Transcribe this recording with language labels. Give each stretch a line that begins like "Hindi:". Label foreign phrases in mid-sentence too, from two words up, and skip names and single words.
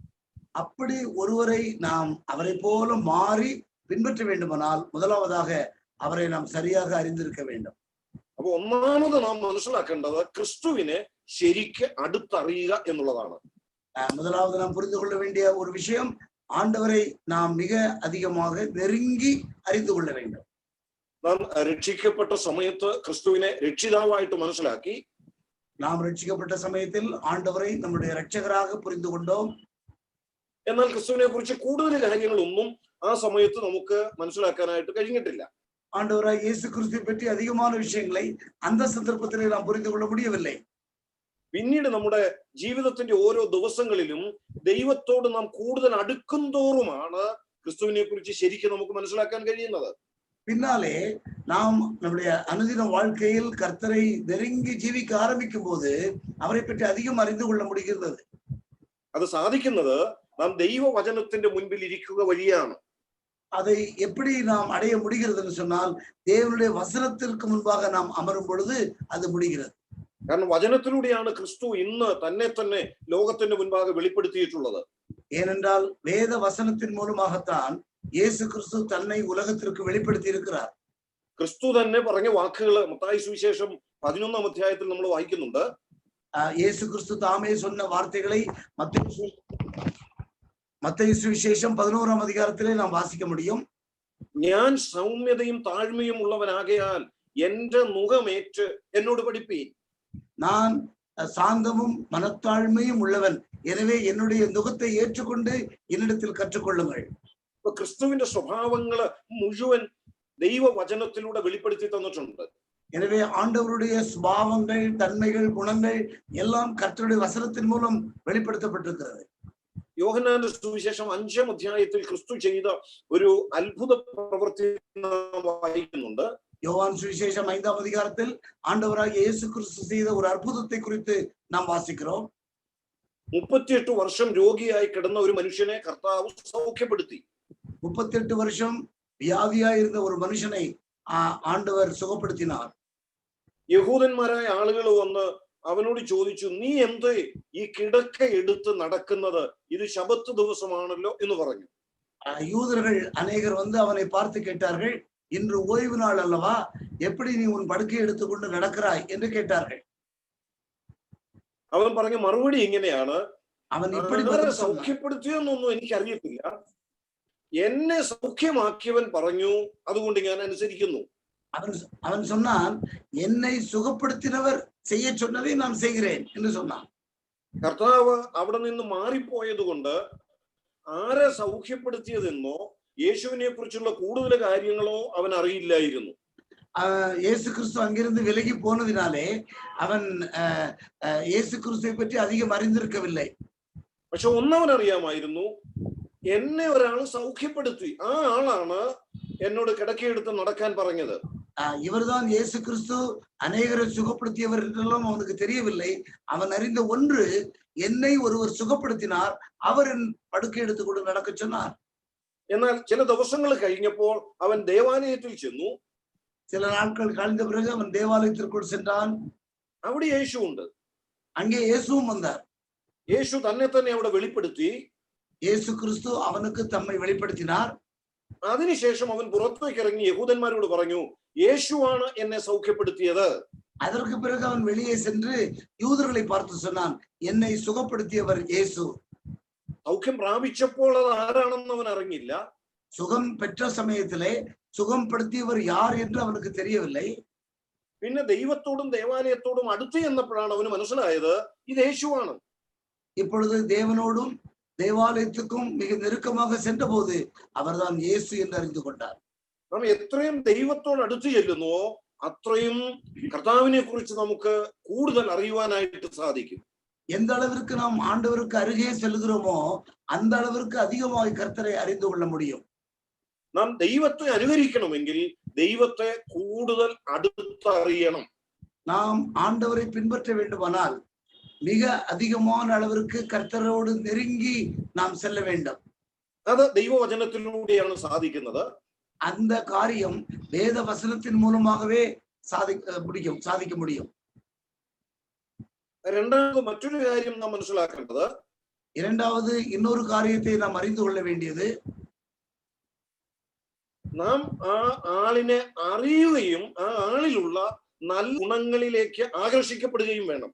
Tamil: அப்படி ஒருவரை நாம் அவரை போல மாறி பின்பற்ற வேண்டுமானால் முதலாவதாக அவரை நாம் சரியாக அறிந்திருக்க வேண்டும்.
Malayalam: അപ്പൊ ഒന്നാമത് നാം മനസ്സിലാക്കേണ്ടത് ക്രിസ്തുവിനെ ശരിക്ക് അടുത്തറിയുക എന്നുള്ളതാണ്.
Tamil: முதலாவது நாம் புரிந்து கொள்ள வேண்டிய ஒரு விஷயம், ஆண்டவரை நாம் மிக அதிகமாக நெருங்கி அறிந்து கொள்ள வேண்டும்.
Malayalam: നാം രക്ഷിക്കപ്പെട്ട സമയത്ത് ക്രിസ്തുവിനെ രക്ഷിതാവായിട്ട് മനസ്സിലാക്കി.
Tamil: நாம் ரட்சிக்கப்பட்ட சமயத்தில் ஆண்டவரை நம்முடைய இரட்சகராக புரிந்து கொண்டோம்.
Malayalam: എന്നാൽ ക്രിസ്തുവിനെ കുറിച്ച് കൂടുതൽ കാര്യങ്ങളൊന്നും ആ സമയത്ത് നമുക്ക് മനസ്സിലാക്കാനായിട്ട് കഴിഞ്ഞിട്ടില്ല.
Tamil: ஆண்டவராய் இயேசு கிறிஸ்துவை பற்றி அதிகமான விஷயங்களை அந்த சந்தர்ப்பத்திலே நாம் புரிந்து கொள்ள முடியவில்லை.
Malayalam: പിന്നീട് നമ്മുടെ ജീവിതത്തിന്റെ ഓരോ ദിവസങ്ങളിലും ദൈവത്തോട് നാം കൂടുതൽ അടുക്കും തോറുമാണ് ക്രിസ്തുവിനെ കുറിച്ച് ശരിക്കും നമുക്ക് മനസ്സിലാക്കാൻ കഴിയുന്നത്.
Tamil: பின்னாலே நாம் நம்முடைய அனுதின வாழ்க்கையில் கர்த்தரை நெருங்கி ஜீவிக்க ஆரம்பிக்கும் போது அவரை பற்றி அதிகம் அறிந்து கொள்ள முடிகிறது.
Malayalam: അത് സാധിക്കുന്നത് നാം ദൈവവചനത്തിന്റെ മുൻപിൽ ഇരിക്കുക വഴിയാണ്.
Tamil: அதை எப்படி நாம் அடைய முடிகிறதுன்னு சொன்னால் தேவனுடைய வசனத்திற்கு முன்பாக நாம் அமரும் பொழுது அது முடிகிறது.
Malayalam: കാരണം വചനത്തിലൂടെയാണ് ക്രിസ്തു ഇന്ന് തന്നെ ലോകത്തിന്റെ മുൻപാകെ വെളിപ്പെടുത്തിയിട്ടുള്ളത്.
Tamil: ஏனென்றால் வேத வசனத்தின் மூலமாகத்தான் இயேசு கிறிஸ்து தன்னை உலகத்திற்கு வெளிப்படுத்தி இருக்கிறார்.
Malayalam: ക്രിസ്തു തന്നെ പറഞ്ഞ വാക്കുകൾ മത്തായി സുവിശേഷം 11-ാം അധ്യായത്തിൽ നമ്മൾ വായിക്കുന്നുണ്ട്.
Tamil: இயேசு கிறிஸ்து தாமே சொன்ன வார்த்தைகளை மத்தேயு சுவிசேஷம் 11-ாம் அதிகாரத்திலே நாம் வாசிக்க முடியும்.
Malayalam: ഞാൻ സൗമ്യതയും താഴ്മയും ഉള്ളവനാകയാൽ എന്റെ മുഖമേറ്റ് എന്നോട് പഠിപ്പീൻ.
Tamil: நான் சாந்தமும் மனத்தாழ்மையும் உள்ளவன், எனவே என்னுடைய நுகத்தை ஏற்றுக்கொண்டு என்னிடத்தில் கற்றுக்கொள்ளுங்கள்.
Malayalam: ഇപ്പൊ ക്രിസ്തുവിന്റെ സ്വഭാവങ്ങള് മുഴുവൻ ദൈവവചനത്തിലൂടെ വെളിപ്പെടുത്തി തന്നിട്ടുണ്ട്.
Tamil: எனவே ஆண்டவருடைய சுபாவங்கள், தன்மைகள், குணங்கள் எல்லாம் கர்த்தருடைய வசனத்தின் மூலம் வெளிப்படுத்தப்பட்டிருக்கிறது.
Malayalam: യോഹന്നാന്റെ സുവിശേഷം 5-ാം അധ്യായത്തിൽ ക്രിസ്തു ചെയ്ത ഒരു അത്ഭുത പ്രവൃത്തി വായിക്കുന്നുണ്ട്.
Tamil: யோவான் சுவிசேஷம் 5-ாம் அதிகாரத்தில் ஆண்டவராகிய இயேசு கிறிஸ்து செய்த ஒரு அற்புதத்தை குறித்து நாம் வாசிக்கிறோம்.
Malayalam: 38 വർഷം രോഗിയായി കിടന്ന ഒരു മനുഷ്യനെ കർത്താവ് സൗഖ്യപ്പെടുത്തി.
Tamil: 38 வருஷம் வியாதியாயிருந்த ஒரு மனுஷனை ஆண்டவர் சுகப்படுத்தினார்.
Malayalam: യഹൂദന്മാരായ ആളുകൾ വന്ന് അവനോട് ചോദിച്ചു, നീ എന്ത് ഈ കിടക്ക എടുത്ത് നടക്കുന്നത്? ഇത് ശബത്ത് ദിവസമാണല്ലോ എന്ന് പറഞ്ഞു.
Tamil: யூதர்கள் அநேகர் வந்து அவனை பார்த்து கேட்டார்கள், இன்று ஓய்வு நாள் அல்லவா, எப்படி நீ உன் படுக்கை எடுத்துக்கொண்டு நடக்கிறாய் என்று கேட்டார்கள்.
Malayalam: അവൻ പറഞ്ഞ മറുപടി ഇങ്ങനെയാണ്, അവൻ இப்படி സൗഖ്യപ്പെടുത്തിയെന്നൊന്നും എനിക്ക് അറിയത്തില്ല, എന്നെ സൗഖ്യമാക്കിയവൻ പറഞ്ഞു, അതുകൊണ്ട് ഞാൻ അനുസരിക്കുന്നു.
Tamil: அவன் சொன்னான், என்னை சுகப்படுத்தினவர் செய்ய சொன்னதை நான் செய்கிறேன் என்று சொன்னான்.
Malayalam: കർത്താവ് അവിടെ നിന്ന് മാറിപ്പോയത് കൊണ്ട് ആരെ സൗഖ്യപ്പെടുത്തിയതെന്നോ യേശുവിനെ കുറിച്ചുള്ള കൂടുതൽ കാര്യങ്ങളോ അവൻ അറിയില്ലായിരുന്നു.
Tamil: இயேசு கிறிஸ்து அங்கிருந்து விலகி போனதினாலே அவன் இயேசு கிறிஸ்துவை பற்றி அதிகம் அறிந்திருக்கவில்லை.
Malayalam: പക്ഷെ ഒന്നവൻ അറിയാമായിരുന്നു, എന്നെ ഒരാൾ സൗഖ്യപ്പെടുത്തി, ആ ആളാണ് എന്നോട് കിടക്കയെടുത്ത് നടക്കാൻ പറഞ്ഞത്.
Tamil: இவர்தான் இயேசு கிறிஸ்து அநேகரை சுகப்படுத்தியவர் என்றெல்லாம் அவனுக்கு தெரியவில்லை. அவன் அறிந்த ஒன்று, என்னை ஒருவர் சுகப்படுத்தினார், அவர் என் படுக்கை எடுத்துக்கொண்டு நடக்க சொன்னார்.
Malayalam: എന്നാൽ ചില ദിവസങ്ങൾ കഴിഞ്ഞപ്പോൾ അവൻ ദേവാലയത്തിൽ ചെന്നു.
Tamil: சில நாட்கள் கழிந்த பிறகு அவன் தேவாலயத்திற்குள் சென்றான்.
Malayalam: അവിടെ യേശു ഉണ്ട്.
Tamil: அங்கே இயேசுவும் வந்தார்.
Malayalam: യേശു തന്നെ തന്നെ അവിടെ വെളിപ്പെടുത്തി.
Tamil: இயேசு கிறிஸ்து அவனுக்கு தம்மை வெளிப்படுத்தினார்.
Malayalam: അതിനുശേഷം അവൻ പുറത്തേക്ക് ഇറങ്ങി യഹൂദന്മാരോട് പറഞ്ഞു, യേശുവാണ് എന്നെ സൗഖ്യപ്പെടുത്തിയത്.
Tamil: அதற்கு பிறகு அவன் வெளியே சென்று யூதர்களை பார்த்து சொன்னான், என்னை சுகப்படுத்தியவர் இயேசு.
Malayalam: സൗഖ്യം പ്രാപിച്ചപ്പോൾ അത് ആരാണെന്ന് അവൻ അറിഞ്ഞില്ല.
Tamil: சுகம் பெற்ற சமயத்திலே சுகப்படுத்தியவர் யார் என்று அவனுக்கு தெரியவில்லை.
Malayalam: പിന്നെ ദൈവത്തോടും ദേവാലയത്തോടും അടുത്ത് ചെന്നപ്പോഴാണ് അവന് മനസ്സിലായത് ഇത് യേശുവാണ്.
Tamil: இப்பொழுது தேவனோடும் தேவாலயத்துக்கும் மிக நெருக்கமாக சென்ற போது அவர்தான் இயேசு என்று அறிந்து கொண்டார்.
Malayalam: നാം എത്രയും ദൈവത്തോട് അടുത്ത് ചെല്ലുന്നുവോ അത്രയും കർത്താവിനെ കുറിച്ച് നമുക്ക് കൂടുതൽ അറിയുവാനായിട്ട് സാധിക്കും.
Tamil: எந்த அளவிற்கு நாம் ஆண்டவருக்கு அருகே செல்கிறோமோ அந்த அளவிற்கு அதிகமாக கர்த்தரை அறிந்து கொள்ள முடியும்.
Malayalam: നാം ദൈവത്തെ അനുകരിക്കണമെങ്കിൽ ദൈവത്തെ കൂടുതൽ അടുത്തറിയണം.
Tamil: நாம் ஆண்டவரை பின்பற்ற வேண்டுமானால் மிக அதிகமான அளவிற்கு கர்த்தரோடு நெருங்கி நாம் செல்ல வேண்டும்.
Malayalam: അത് ദൈവവചനത്തിലൂടെയാണ് സാധിക്കുന്നത്.
Tamil: அந்த காரியம் வேத வசனத்தின் மூலமாகவே சாதிக்க முடியும்.
Malayalam: രണ്ടാമത് മറ്റൊരു കാര്യം നാം മനസ്സിലാക്കേണ്ടത്,
Tamil: இரண்டாவது இன்னொரு காரியத்தை நாம் அறிந்து கொள்ள வேண்டியது,
Malayalam: നാം ആ ആളിനെ അറിയുകയും ആ ആളിലുള്ള നല്ല ഗുണങ്ങളിലേക്ക് ആകർഷിക്കപ്പെടുകയും വേണം.